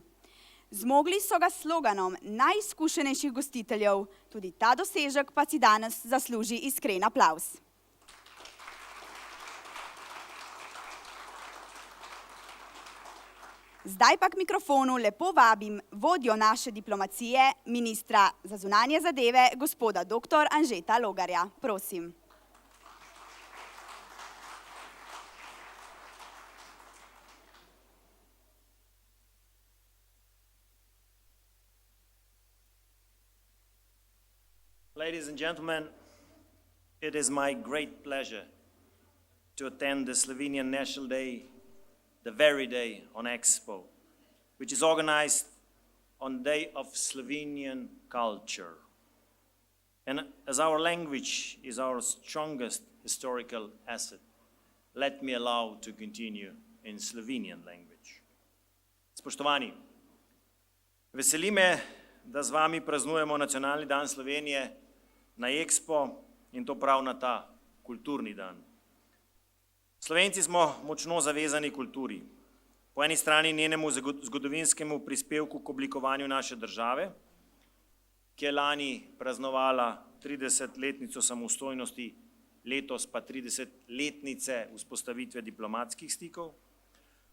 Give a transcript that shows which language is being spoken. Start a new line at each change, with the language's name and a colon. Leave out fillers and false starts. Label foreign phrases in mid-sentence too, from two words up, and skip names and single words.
Slovenian: Zmogli so ga s sloganom najizkušenejših gostiteljev, tudi ta dosežek pa si danes zasluži iskren aplavz. Zdaj pa k mikrofonu lepo vabim vodjo naše diplomacije, ministra za zunanje zadeve, gospoda dr. Anžeta Logarja. Prosim.
English: Ladies and gentlemen, it is my great pleasure to attend the Slovenian National Day, the very day on Expo, which is organized on the Day of Slovenian Culture. And as our language is our strongest historical asset, let me allow to continue in Slovenian language.
Slovenian: Spoštovani, veseli me, da z vami praznujemo Nacionalni dan Slovenije na Expo in to prav na ta kulturni dan. Slovenci smo močno zavezani kulturi. Po eni strani njenemu zgodovinskemu prispevku k oblikovanju naše države, ki je lani praznovala 30-letnico samostojnosti, letos pa 30-letnice vzpostavitve diplomatskih stikov.